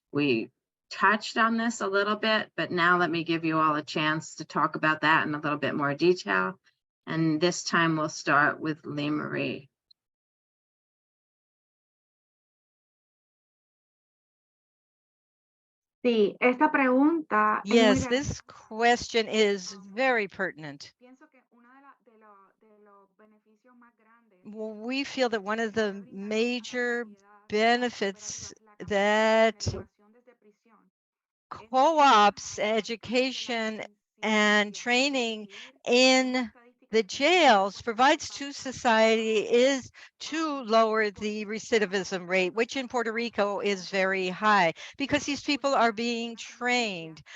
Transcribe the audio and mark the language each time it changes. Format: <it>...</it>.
<en>We touched on this a little bit, but now let me give you all a chance to talk about that in a little bit more detail. And this time we'll start with Lee Marie.</en> <es>Sí, esta pregunta es muy</es> <en>Yes,</en> <es>relevante.</es> <en>this question is very pertinent.</en> <es>Pienso que uno de los beneficios más grandes</es> <en>Well, we feel that one of the major benefits that co-ops, education, and training in the jails provides to society is to lower the recidivism rate, which in Puerto Rico is very high because these people are being trained.</en>